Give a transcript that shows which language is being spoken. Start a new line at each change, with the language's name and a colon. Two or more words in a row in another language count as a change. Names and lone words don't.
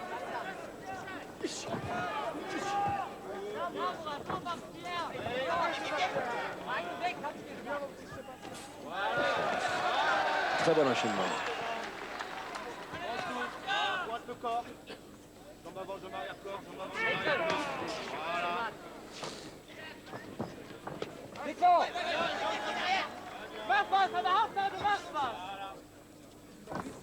French: Très bon enchaînement. Droite le corps. Jambe avant, jambe arrière, corps, jambe avant. Voilà. Nico!
German: Mach was an der Hauptseite, mach was!